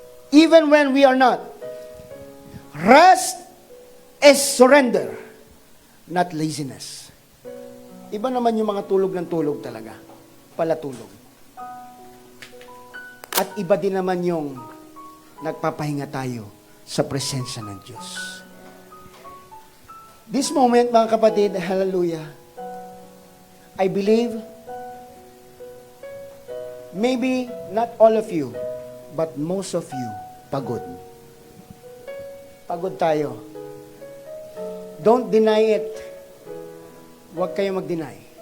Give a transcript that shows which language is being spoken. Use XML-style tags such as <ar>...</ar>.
<en>Even when we are not, rest is surrender, not laziness.</en> <tl>Iba naman yung mga tulog ng tulog talaga. Palatulog. At iba din naman yung nagpapahinga tayo sa presensya ng Diyos.</tl> <en>This moment, mga kapatid, hallelujah, I believe, maybe not all of you, but most of you, pagod.</en> <tl>Pagod tayo.</tl> <en>Don't deny it.</en> <tl>Huwag kayo mag-deny.</tl>